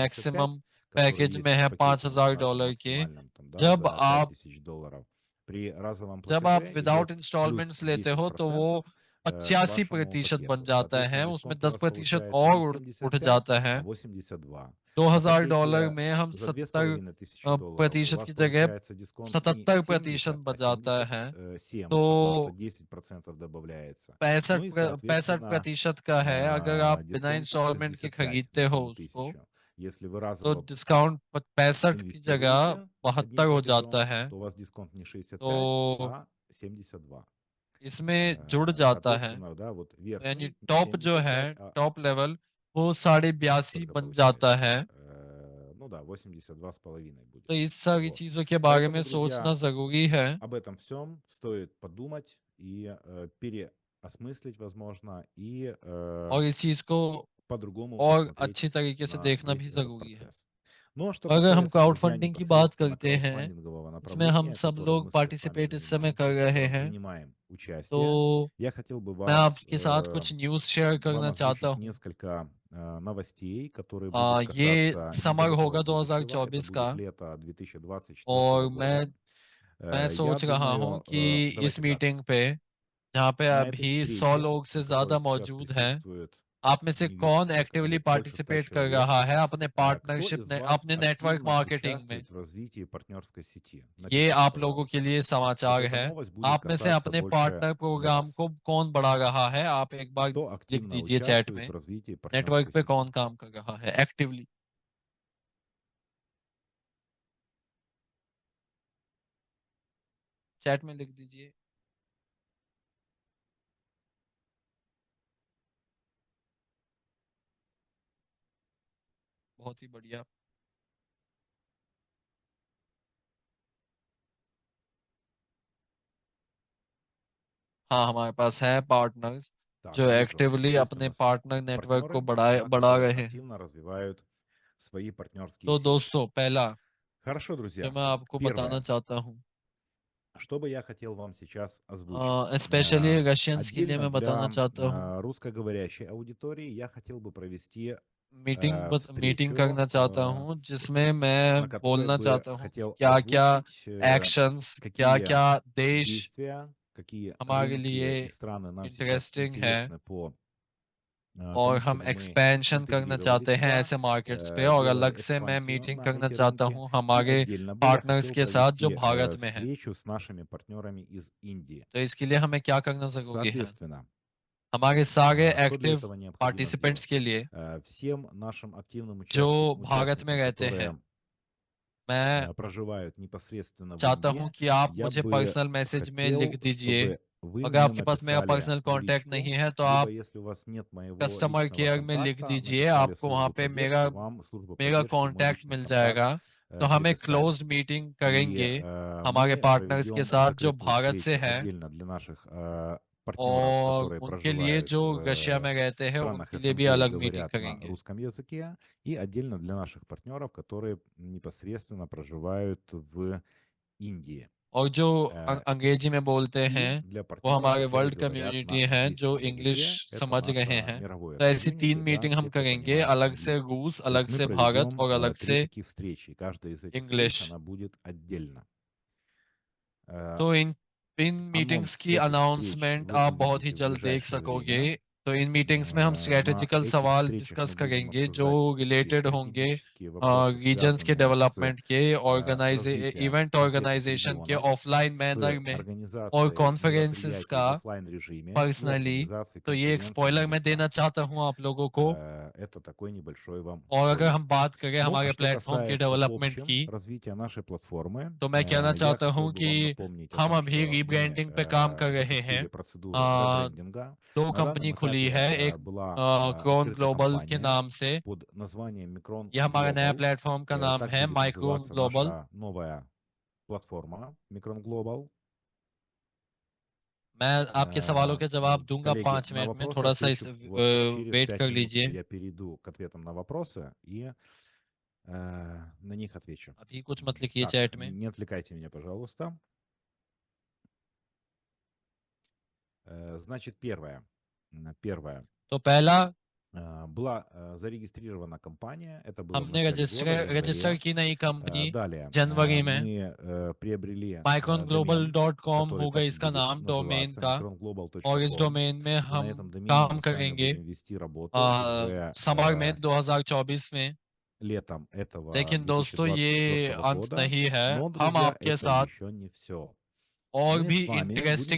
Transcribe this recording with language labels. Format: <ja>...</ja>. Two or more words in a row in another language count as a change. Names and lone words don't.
<hi>मैक्सिमम</hi> <ru>которые</ru> <hi>पैकेज</hi> <ru>есть</ru> <hi>में</hi> <ru>в</ru> <hi>है</hi> <ru>пакете, $5000 да, в</ru> <hi>की,</hi> <ru>максимальном там, да,</ru> <hi>जब</hi> <ru>за</ru> <hi>आप</hi> <ru>5000 долларов. При разовом</ru> <hi>जब आप</hi> <ru>платеже</ru> <hi>विदाउट</hi> <ru>идет плюс</ru> <hi>इंस्टॉलमेंट्स लेते हो तो वो</hi> <ru>10% к</ru> <hi>85%</hi> <ru>вашему</ru> <hi>बन</hi> <ru>пакету.</ru> <hi>जाता है,</hi> <ru>Соответственно,</ru> <hi>उसमें</hi> <ru>дисконт у вас</ru> <hi>10%</hi> <ru>получается</ru> <hi>और</hi> <ru>не</ru> <hi>उठ</hi> <ru>75,</ru> <hi>जाता है।</hi> <ru>а 82. На</ru> <hi>$2000</hi> <ru>пакете</ru> <hi>में हम</hi> <ru>за</ru> <hi>70</hi> <ru>2500 долларов у</ru> <hi>प्रतिशत</hi> <ru>вас</ru> <hi>की जगह</hi> <ru>получается дисконт не</ru> <hi>77%</hi> <ru>70, а</ru> <hi>बच जाता है।</hi> <ru>77, потому что</ru> <hi>तो</hi> <ru>10% добавляется. Ну</ru> <hi>65</hi> <ru>и,</ru> <hi>पैंसठ</hi> <ru>соответственно,</ru> <hi>प्रतिशत का है, अगर आप बिना</hi> <ru>дисконт</ru> <hi>इंस्टॉलमेंट के</hi> <ru>65</ru> <hi>खरीदते</hi> <ru>на</ru> <hi>हो</hi> <ru>одну</ru> <hi>उसको,</hi> <ru>тысячу. Если вы</ru> <hi>तो</hi> <ru>разово</ru> <hi>डिस्काउंट 65 की जगह</hi> <ru>инвестируете</ru> <hi>72</hi> <ru>одним</ru> <hi>हो जाता</hi> <ru>платежом,</ru> <hi>है।</hi> <ru>то у вас дисконт не 65,</ru> <hi>तो</hi> <ru>а 72.</ru> <hi>इसमें जुड़ जाता है,</hi> <ru>Соответственно, да, вот</ru> <hi>यानी</hi> <ru>верхний не</ru> <hi>टॉप जो है,</hi> <ru>75, а</ru> <en>top level,</en> <hi>वो 82.5</hi> <ru>сколько</ru> <hi>बन जाता</hi> <ru>получается?</ru> <hi>है।</hi> <ru>Ну да, 82,5 будет.</ru> <hi>तो इस सारी</hi> <ru>Вот.</ru> <hi>चीज़ों के बारे में</hi> <ru>Поэтому,</ru> <hi>सोचना</hi> <ru>друзья,</ru> <hi>ज़रूरी है</hi> <ru>об этом всем стоит подумать и переосмыслить, возможно, и</ru> <hi>और इस चीज़ को</hi> <ru>по-другому</ru> <hi>और</hi> <ru>посмотреть</ru> <hi>अच्छी तरीके से</hi> <ru>на</ru> <hi>देखना भी</hi> <ru>весь этот</ru> <hi>ज़रूरी है।</hi> <ru>процесс. Ну а что</ru> <hi>और अगर हम</hi> <ru>касается,</ru> <hi>क्राउड</hi> <ru>друзья,</ru> <hi>फंडिंग की बात</hi> <ru>непосредственно</ru> <hi>करते हैं,</hi> <ru>краудфандингового</ru> <hi>इसमें हम</hi> <ru>направления,</ru> <hi>सब</hi> <ru>которым</ru> <hi>लोग</hi> <ru>мы сейчас с вами</ru> <hi>पार्टिसिपेट इस समय कर</hi> <ru>занимаемся, в</ru> <hi>रहे</hi> <ru>котором</ru> <hi>हैं,</hi> <ru>принимаем участие,</ru> <hi>तो</hi> <ru>я хотел бы</ru> <hi>मैं</hi> <ru>вас</ru> <hi>आपके साथ कुछ</hi> <en>news share</en> <ru>вам</ru> <hi>करना चाहता</hi> <ru>озвучить</ru> <hi>हूँ।</hi> <ru>несколько новостей, которые будут</ru> <hi>ये</hi> <ru>касаться</ru> <hi>समर</hi> <ru>недалекого</ru> <hi>होगा</hi> <ru>будущего. Это</ru> <hi>2024</hi> <ru>будет</ru> <hi>का,</hi> <ru>лето 2024</ru> <hi>और</hi> <ru>года.</ru> <hi>मैं</hi> <ru>Я</ru> <hi>सोच रहा हूँ</hi> <ru>думаю,</ru> <hi>कि इस</hi> <ru>давайте так,</ru> <hi>मीटिंग पे, जहाँ पे</hi> <ru>на этой</ru> <hi>अभी 100</hi> <ru>встрече,</ru> <hi>लोग से</hi> <ru>на которой</ru> <hi>ज़्यादा</hi> <ru>сейчас</ru> <hi>मौजूद हैं,</hi> <ru>присутствует</ru> <hi>आप में</hi> <ru>в</ru> <hi>से कौन</hi> <ru>Нью-Йорке, это</ru> <hi>एक्टिवली</hi> <ru>будет больше 100</ru> <hi>पार्टिसिपेट कर</hi> <ru>человек.</ru> <hi>रहा है अपने</hi> <ru>Кто</ru> <hi>पार्टनरशिप</hi> <ru>из</ru> <hi>ने,</hi> <ru>вас</ru> <hi>अपने नेटवर्क</hi> <ru>активно</ru> <hi>मार्केटिंग में?</hi> <ru>участвует в развитии партнерской сети?</ru> <hi>ये</hi> <ru>Напишите,</ru> <hi>आप लोगों के</hi> <ru>пожалуйста.</ru> <hi>लिए</hi> <ru>Вот</ru> <hi>समाचार</hi> <ru>эта</ru> <hi>है।</hi> <ru>новость будет</ru> <hi>आप में से</hi> <ru>касаться</ru> <hi>अपने</hi> <ru>больше</ru> <en>partner program</en> <ru>вас.</ru> <hi>को कौन बढ़ा रहा है? आप एक बार</hi> <ru>Кто</ru> <hi>लिख</hi> <ru>активно</ru> <hi>दीजिए चैट</hi> <ru>участвует</ru> <hi>में,</hi> <ru>в развитии</ru> <hi>नेटवर्क</hi> <ru>партнерской</ru> <hi>पे</hi> <ru>сети?</ru> <hi>कौन काम कर रहा है एक्टिवली। चैट में लिख दीजिए। बहुत ही बढ़िया। हाँ, हमारे पास है पार्टनर्स</hi> <ru>Так,</ru> <hi>जो</hi> <ru>вижу,</ru> <hi>एक्टिवली</hi> <ru>есть у</ru> <hi>अपने</hi> <ru>нас</ru> <en>partner network</en> <hi>को</hi> <ru>партнеры,</ru> <hi>बढ़ाए</hi> <ru>да,</ru> <hi>बढ़ा</hi> <ru>которые</ru> <hi>रहे हैं।</hi> <ru>активно развивают свои партнерские</ru> <hi>तो</hi> <ru>сети.</ru> <hi>दोस्तों, पहला</hi> <ru>Хорошо,</ru> <hi>जो</hi> <ru>друзья.</ru> <hi>मैं आपको बताना</hi> <ru>Первое,</ru> <hi>चाहता हूँ,</hi> <ru>что бы я хотел вам сейчас озвучить.</ru> <en>specially Russians</en> <hi>के लिए</hi> <ru>Отдельно</ru> <hi>मैं बताना</hi> <ru>для</ru> <hi>चाहता हूँ,</hi> <ru>русскоговорящей аудитории я хотел бы провести</ru> <hi>मीटिंग</hi> <ru>встречу,</ru> <hi>करना चाहता हूँ, जिसमें मैं</hi> <ru>на которой</ru> <hi>बोलना</hi> <ru>бы</ru> <hi>चाहता हूँ कि</hi> <ru>хотел</ru> <hi>क्या-क्या</hi> <ru>озвучить,</ru> <hi>एक्शंस,</hi> <ru>какие</ru> <hi>क्या-क्या देश</hi> <ru>действия, какие</ru> <hi>हमारे</hi> <ru>рынки</ru> <hi>लिए</hi> <ru>и страны нам сейчас</ru> <hi>इंटरेस्टिंग है,</hi> <ru>интересны по</ru> <hi>और</hi> <ru>тому,</ru> <hi>हम</hi> <ru>чтобы мы</ru> <hi>एक्सपेंशन करना</hi> <ru>интегрировали</ru> <hi>चाहते हैं</hi> <ru>туда,</ru> <hi>ऐसे मार्केट्स पे, और</hi> <ru>делали</ru> <hi>अलग से मैं</hi> <ru>экспансию</ru> <hi>मीटिंग</hi> <ru>на</ru> <hi>करना</hi> <ru>эти</ru> <hi>चाहता</hi> <ru>рынки.</ru> <hi>हूँ</hi> <ru>И</ru> <hi>हमारे</hi> <ru>отдельно бы я</ru> <hi>पार्टनर्स</hi> <ru>хотел</ru> <hi>के साथ जो</hi> <ru>провести</ru> <hi>भारत में है।</hi> <ru>встречу с нашими партнерами из Индии.</ru> <hi>तो इसके लिए हमें क्या करना ज़रूरी है?</hi> <ru>Соответственно,</ru> <hi>हमारे सारे</hi> <ru>что для</ru> <hi>एक्टिव</hi> <ru>этого необходимо</ru> <hi>पार्टिसिपेंट्स</hi> <ru>сделать?</ru> <hi>के लिए</hi> <ru>Всем нашим активным</ru> <hi>जो भारत में</hi> <ru>участникам,</ru> <hi>रहते हैं,</hi> <ru>которые</ru> <hi>मैं</hi> <ru>проживают непосредственно в</ru> <hi>चाहता हूँ</hi> <ru>Индии,</ru> <hi>कि आप</hi> <ru>я</ru> <hi>मुझे</hi> <ru>бы</ru> <en>personal message</en> <hi>में लिख</hi> <ru>хотел,</ru> <hi>दीजिए।</hi> <ru>чтобы вы</ru> <hi>अगर</hi> <ru>мне</ru> <hi>आपके पास मेरा</hi> <ru>написали</ru> <hi>पर्सनल</hi> <ru>в</ru> <hi>कांटेक्ट नहीं</hi> <ru>личку,</ru> <hi>है तो</hi> <ru>либо</ru> <hi>आप</hi> <ru>если у вас нет моего</ru> <hi>कस्टमर</hi> <ru>личного</ru> <hi>केयर में लिख</hi> <ru>контакта,</ru> <hi>दीजिए,</hi> <ru>написали</ru> <hi>आपको वहाँ</hi> <ru>службу</ru> <hi>पे</hi> <ru>поддержки, вам служба</ru> <hi>मेरा</hi> <ru>поддержки мой</ru> <hi>कांटेक्ट</hi> <ru>личный</ru> <hi>मिल</hi> <ru>контакт</ru> <hi>जाएगा। तो हम एक</hi> <ru>предоставит.</ru> <en>closed meeting</en> <ru>И</ru> <hi>करेंगे हमारे</hi> <ru>мы</ru> <hi>पार्टनर्स के</hi> <ru>проведем</ru> <hi>साथ जो</hi> <ru>закрытую</ru> <hi>भारत से</hi> <ru>встречу</ru> <hi>हैं,</hi> <ru>отдельно для наших партнеров,</ru> <hi>और</hi> <ru>которые</ru> <hi>उनके लिए</hi> <ru>проживают</ru> <hi>जो रशिया</hi> <ru>в</ru> <hi>में रहते हैं</hi> <ru>странах</ru> <hi>उनके लिए भी</hi> <ru>СНГ и</ru> <hi>अलग मीटिंग</hi> <ru>говорят на</ru> <hi>करेंगे।</hi> <ru>русском языке, и отдельно для наших партнеров, которые непосредственно проживают в Индии.</ru> <hi>और जो अंग्रेजी में बोलते</hi> <ru>И</ru> <hi>हैं</hi> <ru>для</ru> <hi>वो</hi> <ru>партнеров,</ru> <hi>हमारे</hi> <ru>которые</ru> <hi>वर्ल्ड</hi> <ru>говорят</ru> <hi>कम्युनिटी</hi> <ru>на</ru> <hi>हैं जो</hi> <ru>английском</ru> <hi>इंग्लिश</hi> <ru>языке. Это</ru> <hi>समझ रहे</hi> <ru>наше</ru> <hi>हैं।</hi> <ru>мировое</ru> <hi>तो ऐसी 3</hi> <ru>комьюнити, да,</ru> <hi>मीटिंग</hi> <ru>те,</ru> <hi>हम</hi> <ru>кто</ru> <hi>करेंगे,</hi> <ru>понимает</ru> <hi>अलग से</hi> <ru>английский.</ru> <hi>रूस,</hi> <ru>То есть</ru> <hi>अलग</hi> <ru>мы</ru> <hi>से भारत</hi> <ru>проведем</ru> <hi>और अलग</hi> <ru>3</ru> <hi>से</hi> <ru>таких встречи. И каждая из этих встреч,</ru> <hi>इंग्लिश।</hi> <ru>она будет отдельно.</ru> <hi>तो इन मीटिंग्स</hi> <ru>Анонс</ru> <hi>की</hi> <ru>этих встреч</ru> <hi>अनाउंसमेंट</hi> <ru>вы</ru> <hi>आप बहुत ही</hi> <ru>увидите в</ru> <hi>जल्द देख</hi> <ru>ближайшее</ru> <hi>सकोगे।</hi> <ru>время.</ru> <hi>तो इन मीटिंग्स में हम</hi> <ru>На</ru> <hi>स्ट्रेटेजिकल</hi> <ru>этих</ru> <hi>सवाल</hi> <ru>встречах</ru> <hi>डिस्कस</hi> <ru>мы будем</ru> <hi>करेंगे जो</hi> <ru>обсуждать</ru> <hi>रिलेटेड होंगे</hi> <ru>стратегические вопросы,</ru> <hi>रीजन्स के</hi> <ru>связанные с</ru> <hi>डेवलपमेंट के,</hi> <ru>развитием</ru> <hi>इवेंट</hi> <ru>конкретных</ru> <hi>ऑर्गेनाइजेशन के</hi> <ru>регионов,</ru> <en>offline manner</en> <ru>с</ru> <hi>में और</hi> <ru>организацией</ru> <hi>कॉन्फ्रेंसेस</hi> <ru>мероприятий</ru> <hi>का</hi> <ru>в оффлайн режиме и</ru> <hi>पर्सनली।</hi> <ru>организацией</ru> <hi>तो ये एक</hi> <ru>конференций на</ru> <hi>स्पॉइलर मैं देना</hi> <ru>местах.</ru> <hi>चाहता हूँ आप लोगों को।</hi> <ru>Это такой небольшой вам</ru> <hi>और अगर</hi> <ru>спойлер.</ru> <hi>हम बात करें</hi> <ru>Ну, а</ru> <hi>हमारे</hi> <ru>что</ru> <hi>प्लेटफॉर्म के</hi> <ru>касается в</ru> <hi>डेवलपमेंट</hi> <ru>общем</ru> <hi>की,</hi> <ru>развития нашей платформы,</ru> <hi>तो मैं कहना</hi> <ru>я</ru> <hi>चाहता</hi> <ru>хотел</ru> <hi>हूँ</hi> <ru>бы</ru> <hi>कि</hi> <ru>вам напомнить о</ru> <hi>हम</hi> <ru>том,</ru> <hi>अभी</hi> <ru>что мы</ru> <hi>रीब्रांडिंग पे काम कर रहे हैं।</hi> <ru>запустили процедуру</ru> <hi>आ,</hi> <ru>ребрендинга.</ru> <hi>2</hi> <ru>На</ru> <hi>कंपनी</hi> <ru>данном</ru> <hi>खुली</hi> <ru>этапе</ru> <hi>है,</hi> <ru>это</ru> <hi>एक</hi> <ru>была</ru> <hi>क्रोन</hi> <ru>открыта</ru> <hi>ग्लोबल के</hi> <ru>компания</ru> <hi>नाम से।</hi> <ru>под названием Micron</ru> <hi>ये हमारा नया</hi> <ru>Global.</ru> <hi>प्लेटफॉर्म का नाम</hi> <ru>Так</ru> <hi>है</hi> <ru>будет</ru> <hi>माइक्रोन</hi> <ru>называться</ru> <hi>ग्लोबल।</hi> <ru>наша новая платформа Micron Global.</ru> <hi>मैं आपके सवालों के जवाब दूंगा</hi> <ru>Коллеги,</ru> <hi>5</hi> <ru>на</ru> <hi>मिनट में,</hi> <ru>вопросы</ru> <hi>थोड़ा सा</hi> <ru>отвечу вот через</ru> <hi>वेट</hi> <ru>5</ru> <hi>कर</hi> <ru>минут.</ru> <hi>लीजिए।</hi> <ru>Я перейду к ответам на вопросы и на них отвечу.</ru> <hi>अभी कुछ मत लिखिए</hi> <ru>Так,</ru> <hi>चैट में।</hi> <ru>не отвлекайте меня, пожалуйста. Значит, первое. Первое.</ru> <hi>तो पहला</hi> <ru>была зарегистрирована компания, это было в</ru> <hi>हमने</hi> <ru>начале года, в</ru> <hi>रजिस्टर</hi> <ru>январе.</ru> <hi>की नई कंपनी</hi> <ru>Далее</ru> <hi>जनवरी में</hi> <ru>мы приобрели домен,</ru> <hi>micronglobal.com</hi> <ru>который</ru> <hi>होगा</hi> <ru>так и</ru> <hi>इसका</hi> <ru>будет</ru> <hi>नाम डोमेन</hi> <ru>называться,</ru> <hi>का, और इस</hi> <ru>micronglobal.com.</ru> <hi>डोमेन में</hi> <ru>И на</ru> <hi>हम</hi> <ru>этом домене</ru> <hi>काम</hi> <ru>мы с вами</ru> <hi>करेंगे</hi> <ru>будем вести работу уже</ru> <hi>समर में 2024 में।</hi> <ru>летом этого</ru> <hi>लेकिन दोस्तों ये</hi> <ru>2024</ru> <hi>अंत</hi> <ru>года.</ru> <hi>नहीं है,</hi> <ru>Но,</ru> <hi>हम</hi> <ru>друзья,</ru> <hi>आपके</hi> <ru>это</ru> <hi>साथ</hi> <ru>еще не все.</ru> <hi>और</hi> <ru>Мы</ru> <hi>भी</hi> <ru>с вами будем</ru>